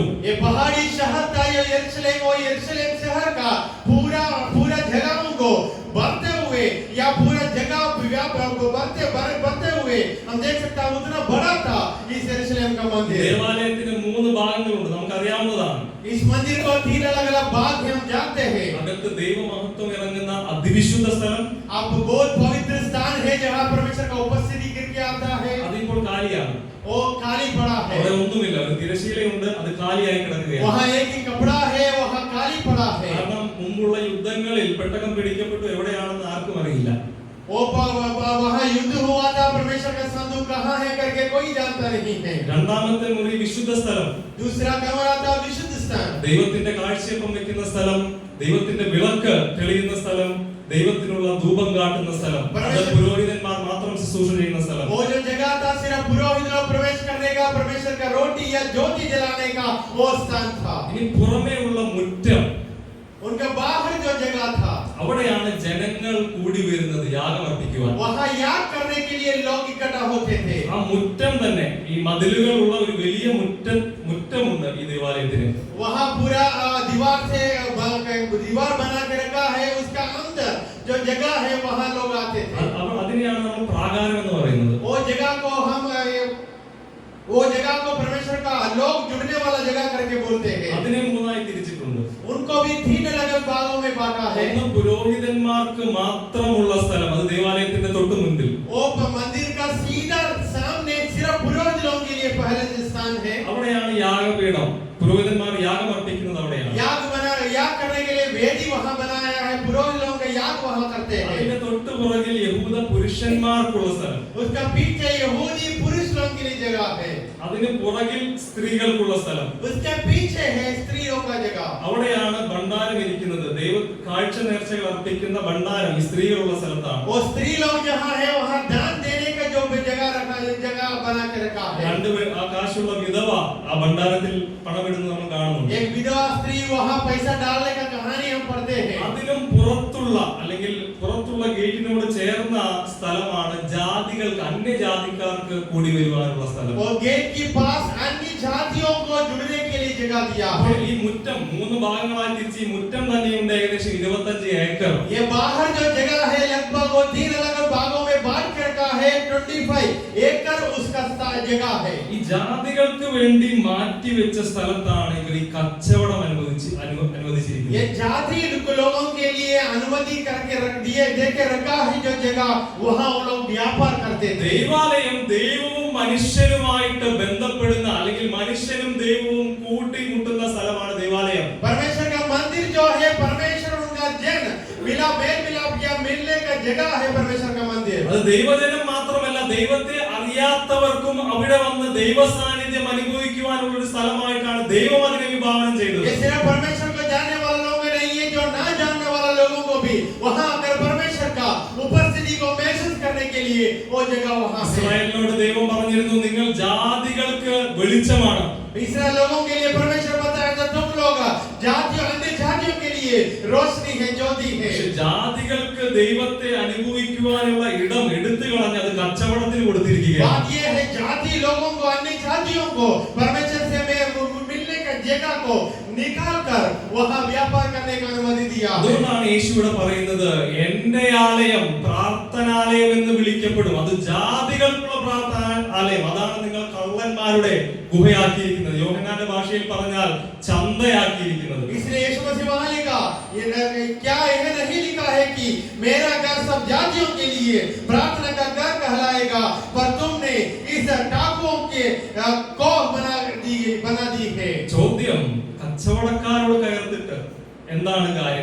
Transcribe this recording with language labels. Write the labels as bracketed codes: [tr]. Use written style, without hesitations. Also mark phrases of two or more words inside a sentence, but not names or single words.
[hi] ये पहाड़ी शहर था ये यरूशलेम और यरूशलेम शहर का पूरा जगहों को बढ़ते हुए या पूरा जगह बढ़ते हुए हम देख सकते हैं उतना बड़ा था इस यरूशलेम का मंदिर. [ml] ദേവാലയത്തിന് 3 ഭാഗങ്ങളുണ്ട്, നമുക്കറിയാവുന്നതാണ്. [hi] इस मंदिर को 3 अलग-अलग भाग हैं, हम जानते हैं. [ml] അകത്ത് ദൈവമഹത്വം ഇറങ്ങുന്ന അതിവിശുദ്ധ സ്ഥലം, [hi] आप बहुत पवित्र स्थान है जहां परमेश्वर का उपस्थिति गिरके आता है. [ml] അതിപ്പോൾ കാലിയാണ്. [hi] वो खाली पड़ा है. [ml] അവിടെ ഒന്നുമില്ല, ഒരു തിരശീലയുണ്ട്, അത് കാലിയായി കിടക്കുകയാണ്. [hi] वहां एक ही कपड़ा है, वहां खाली पड़ा है. [ml] കാരണം മുമ്പുള്ള യുദ്ധങ്ങളിൽ പെട്ടകം പിടിക്കപ്പെട്ടു എവിടെയാണെന്ന് ആർക്കും അറിയില്ല. [hi] वो वहां युद्ध हुआ था, परमेश्वर का संदूक कहां है करके कोई जानता नहीं है. [ml] രണ്ടാമത്തെ മുറി വിശുദ്ധ സ്ഥലം, [hi] दूसरा कमरा था विशुद्ध stand. [ml] ദൈവത്തിന്റെ കാഴ്ചയപ്പം വെക്കുന്ന സ്ഥലം, ദൈവത്തിന്റെ വിളക്ക് തെളിയുന്ന സ്ഥലം, ദൈവത്തിനുള്ള ധൂപം കാട്ടുന്ന സ്ഥലം, അത് പുരോഹിതന്മാർ മാത്രം ശുശ്രൂഷ ചെയ്യുന്ന സ്ഥലം. [hi] वो जो जगह था सिर्फ पुरोहित लोग प्रवेश करने का, परमेश्वर का रोटी या ज्योति जलाने का वो स्थान था. [ml] ഇനി പുറമേ ഉള്ള മുറ്റം, [hi] उनका बाहर जो जगह था [ml] അവിടെയാണ് ജനങ്ങൾ കൂടി വരുന്നത് യാഗം അർപ്പിക്കുവാൻ. [hi] वहाँ याग करने के लिए लोग इकट्ठा होते थे. [ml] ആ മുറ്റം തന്നെ, ഈ മതിലുകളുള്ള ഒരു വലിയ മുറ്റമുണ്ട് ഈ ദേവാലയത്തിന്. [hi] वहाँ पूरा दीवार बना के रखा है, उसका अंदर जो जगह है वहाँ लोग आते थे. [ml] അതിനെയാണ് നമ്മൾ പ്രാകാരം എന്ന് പറയുന്നത്. [hi] वो जगह को परमेश्वर का लोग जुड़ने वाला जगह करके बोलते हैं. [ml] അതിനെ മൂന്നായി തിരിച്ചിട്ടുണ്ട്. [hi] उनको भी 3 अलग भागों में बांटा है. [ml] ഒന്ന് പുരോഹിതന്മാർക്ക് മാത്രമുള്ള സ്ഥലം, അത് ദേവാലയത്തിന്റെ തൊട്ട് മുൻപിൽ. [hi] वो मंदिर का सीधा सामने सिर्फ पुरोहित लोगों के लिए पहले स्थान है. [ml] അവിടെയാണ് യാഗപീഠം, പുരോഹിതന്മാർ യാഗം അർപ്പിക്കുന്നത് അവിടെയാണ്. [hi] याग करने के लिए वेदी वहां बनाया है, पुरोहित लोग का याग वहां करते हैं. [ml] അതിന്റെ തൊട്ട് പുറകിൽ യഹൂദ പുരുഷന്മാർക്കുള്ള സ്ഥലം, [hi] उसका पीछे यहूदी पुरुष लोगों के लिए जगह है. [ml] അതിന് പുറകിൽ സ്ത്രീകൾക്കുള്ള സ്ഥലം, [hi] उसके पीछे है स्त्रियों का जगह. [ml] അവിടെയാണ് ഭണ്ഡാരം ഇരിക്കുന്നത്. ദൈവ കാഴ്ച നേർച്ചകൾ അർപ്പിക്കുന്ന ഭണ്ഡാരം ഈ സ്ത്രീകളുള്ള സ്ഥലത്താണ്. [hi] वो स्त्री लोग जहां है वहां दान देने का जो जगह बना के रखा है. [ml] ആ കാശുള്ള വിധവ ആ ഭണ്ഡാരത്തിൽ പണമിടുന്നത് നമ്മൾ കാണുന്നു. [hi] एक विधवा स्त्री वहां पैसा डालने का कहानी हम पढ़ते हैं. [ml] അതിനും പുറത്തുള്ള അല്ലെങ്കിൽ പുറത്തുള്ള ഗേറ്റിനോട് ചേർന്ന സ്ഥലമാണ് ജാതികൾക്ക്, അന്യജാതിക്കാർക്ക് കൂടി വരുവാനുള്ള സ്ഥലം. [hi] वो गेट के पास अन्य जातियों को जुड़ने के लिए जगह दिया है. [ml] ഈ മുറ്റം 3 ഭാഗങ്ങളായി തിരിച്ച് ഈ മുറ്റം തന്നെയുണ്ട് ഏകദേശം 25 ഏക്കർ. [hi] ये बाहर जो जगह है लगभग वो 3 अलग भागों में बांट कर रखा है. 25 एकड़ उसका जगह है. [ml] ഈ ജാതികൾക്ക് വേണ്ടി മാറ്റിവെച്ച സ്ഥലത്താണ് ഇവർ ഈ കച്ചവടം അനുവദിച്ചിരിക്കുന്നത്. [hi] ये जाति लोगों के लिए अनुमति करके देके रखा है जो जगह, वहां वो लोग व्यापार करते थे. [ml] ദൈവാലയം ദൈവവും മനുഷ്യരുമായിട്ട് ബന്ധപ്പെടുന്ന അല്ലെങ്കിൽ മനുഷ്യനും ദൈവവും കൂട്ടിമുട്ടുന്ന സ്ഥലമാണ് ദൈവാലയം. [hi] परमेश्वर का मंदिर जो है, परमेश्वर उनका जन मिलाप या मिलने का जगह है. परमेश्वर का मंदिर [ml] അത് ദൈവജനം മാത്രമല്ല, ദൈവത്തെ അറിയാത്തവർക്കും അവിടെ വന്ന് ദൈവ സാന്നിധ്യം അനുഭവിക്കുവാനുള്ള ഒരു സ്ഥലമായിട്ടാണ് ദൈവം അതിനെ വിഭാവനം ചെയ്തത്. [hi] ये सिर्फ परमेश्वर को जानने वाले लोग नहीं है, जो ना जानने वाले लोगों को भी वहां अगर परमेश्वर का उपस्थिति को महसूस करने के लिए वो जगह वहां है. [ml] ഇസ്രായേലിനോട് ദൈവം പറഞ്ഞിരുന്നു, നിങ്ങൾ ജാതികൾക്ക് വെളിച്ചമാണ്. [hi] इस्राएल लोगों के लिए परमेश्वर बताया था, तुम लोग जातियों अन्य जातियों के लिए रोशनी है, ज्योति है. [ml] ജാതികൾക്ക് ദൈവത്തെ അനുഭവിക്കുവാനുള്ള ഇടം എടുത്തു കളഞ്ഞ് അത് കച്ചവടത്തിന് കൊടുത്തിരിക്കുകയാണ്. [hi] बात ये है, जाति लोगों को, अन्य जातियों को परमेश्वर से मिलने का जगह को निकाल कर वहां व्यापार करने का अनुमति दिया. [ml] അതുകൊണ്ടാണ് യേശു ഇവിടെ പറയുന്നത്, എന്റെ ആലയം പ്രാർത്ഥനാലയം എന്ന് വിളിക്കപ്പെടും. അത് ജാതികൾക്കുള്ള പ്രാർത്ഥനാലയം. അതാണ് നിങ്ങൾ കള്ളന്മാരുടെ ഗുഹയാക്കിയിരിക്കുന്നത്. യോഹന്നാന്റെ ഭാഷയിൽ പറഞ്ഞാൽ ചന്തയാക്കിയിരിക്കുന്നത്. [hi] इसलिए यीशु मसीह वहां लिखा, क्या यह नहीं लिखा है कि मेरा घर सब जातियों के लिए प्रार्थना का घर कहलाएगा, पर तुमने इस डाकुओं के कोह बना दी है. [ml] ചോദ്യം, കച്ചവടക്കാരോട് കയർത്തിട്ട് എന്താണ് കാര്യം?